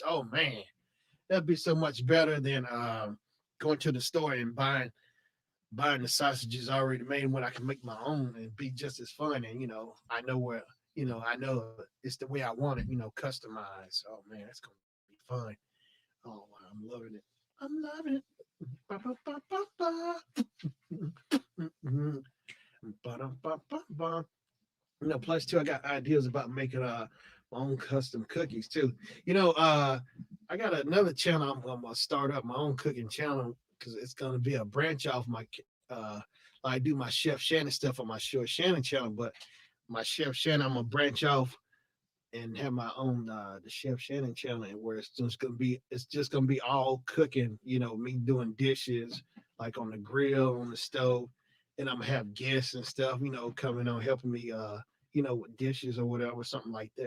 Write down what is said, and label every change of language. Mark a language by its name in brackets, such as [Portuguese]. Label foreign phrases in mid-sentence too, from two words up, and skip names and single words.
[English] Oh man, that'd be so much better than going to the store and buying the sausages already made when I can make my own and be just as fun. And I know where I know it's the way I want it. Customized. Oh man, that's gonna be fun. Oh wow, I'm loving it. I'm loving it. Ba, ba, ba, ba, ba. Ba-dum-ba-ba-ba. Plus too, I got ideas about making my own custom cookies too. I got another channel I'm gonna start up my own cooking channel because it's gonna be a branch off my I do my Chef Shannon stuff on my Shannon channel, but my Chef Shannon I'm gonna branch off and have my own the Chef Shannon channel where it's just gonna be all cooking, me doing dishes like on the grill, on the stove, and I'm gonna have guests and stuff, coming on helping me with dishes or whatever, something like that.